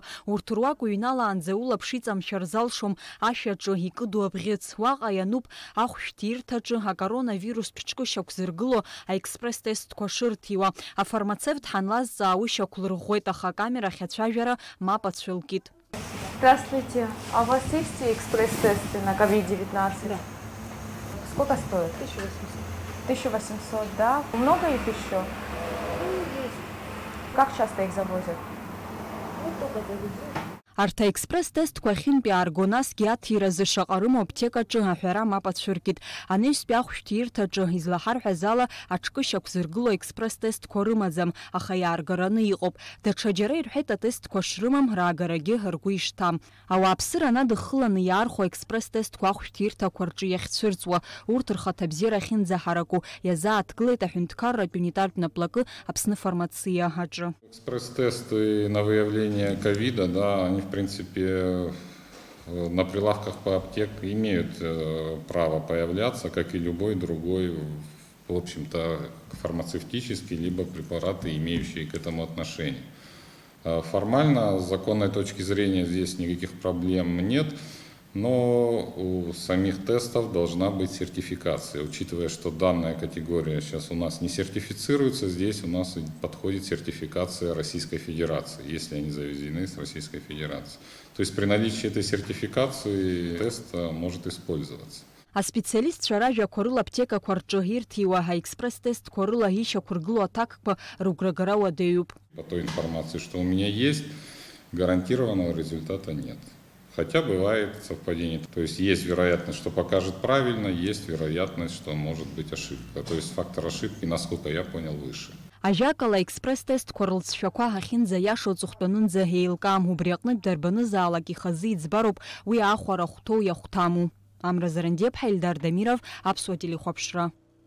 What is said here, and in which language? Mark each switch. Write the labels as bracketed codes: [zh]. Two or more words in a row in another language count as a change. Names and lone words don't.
[ab] Урҭ руак уҩналаанӡа улаԥш иҵамшәар залшом ашәаҿы икыду абӷьыц. Уаҟа иануп ахәшәтәирҭаҿы акоронавирус ԥҽкы шьақәзыргыло аекспресс-тесттқәа шырҭиуа. Афармацевт ҳанлазҵаа уи шьақәлырӷәӷәеит, аха акамерахь ацәажәара мап ацәылкит. [ru] Здравствуйте. А у вас есть экспресс-тесты на COVID-19? Да. Сколько стоит? 1800. 1800, да? Много их еще? Есть. Как часто их завозят? Ну, только завезли. [ab] Арҭ аекспресс-тесттқәа ахьынтәи аарго, насгьы аҭиразы шаҟа рымоу аԥҭекаҿы аҳәара мап ацәыркит. Анаҩстәи ахәшәтәирҭаҿы излаҳарҳәаз ала аҽкы шьақәзыргыло аекспресс-тесттқәа рымаӡам, аха иааргараны иҟоуп. Даҽа џьара ирҳәеит атесттқәа шрымам раагарагьы ргәы ишҭам. Ауааԥсыра надыххыланы иаархәо аекспресс-тесттқәа ахәшәтәирҭақәа рҿы иахьцәырҵуа, урҭ рхаҭабзиара ахьынӡаҳараку иазааҭгылеит аҳәынҭқарратә унитартә наплакы Аԥсны фармациаҿы. [ru] Экспресс-тесты на выявление ковида, да, они в принципе на прилавках по аптекам имеют право появляться, как и любой другой, в общем-то, фармацевтический, либо препараты, имеющие к этому отношение. Формально, с законной точки зрения, здесь никаких проблем нет, но у самих тестов должна быть сертификация. Учитывая, что данная категория сейчас у нас не сертифицируется, здесь у нас подходит сертификация Российской Федерации, если они завезены с Российской Федерации. То есть при наличии этой сертификации тест может использоваться. [ab] Аспециалистцәа ражәақәа рыла аԥҭекақәа рҿы ирҭиуа аекспресс-тестқәа рыла ишьақәыргыло аҭакқәа рыгәрагара уадаҩуп. [ru] По той информации, что у меня есть, гарантированного результата нет. Хотя бывает совпадение. То есть есть вероятность, что покажет правильно, есть вероятность, что может быть ошибка. То есть фактор ошибки, насколько я понял, выше. [ab] Ажәакала аекспресс-тестқәа рылҵшәақәа ҳахьынӡаиашоу ҵыхәтәанынӡа еилкаам, убри аҟнытә дарбанызаалак ихазы иӡбароуп уи аахәара хәҭоу иахәҭаму. Амра Зарандиеԥҳа, Ильдар Дамиров, Аԥсуа телехәаԥшра.